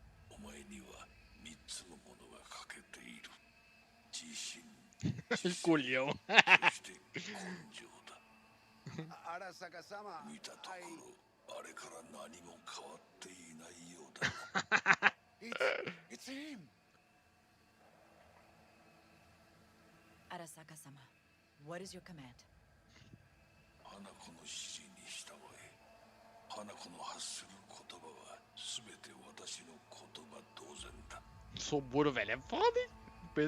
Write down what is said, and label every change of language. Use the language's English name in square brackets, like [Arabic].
[Japanese] お前には3つのものが欠けている。自信、 [Portuguese] Escolheu. [Japanese] そして根性だ。 Arasaka-sama, 見たところ、あれから何も変わっていないようだ。 [English] It's him. Arasaka-sama, what is your command? [Japanese] 花子の指示に従え。花子の発する言葉は全て私の言葉同然だ。 [Portuguese] Soburo, velho, é foda, hein?